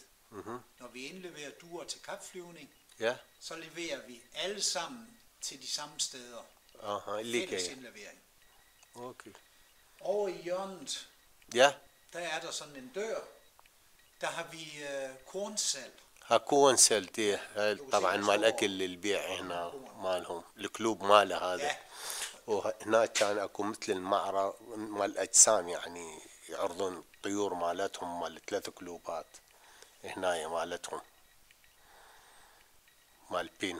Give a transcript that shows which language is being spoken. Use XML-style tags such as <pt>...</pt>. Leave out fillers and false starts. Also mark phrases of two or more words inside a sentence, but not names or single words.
<da>Når vi indleverer duer til kapflyvning, Ja. så leverer vi alle sammen til de samme steder. Lige. Fælles indlevering. Okay. Over i hjørnet, Ja. der er der sådan en dør. Der har vi kornsalg.</da> <ar>هكون سلتي طبعا مال الاكل للبيع هنا مالهم الكلوب ماله هذا. وهناك كان اكو مثل المعرض مال الاجسام، يعني يعرضون الطيور مالتهم مال 3 كلوبات هنا مالتهم مال بين.</ar>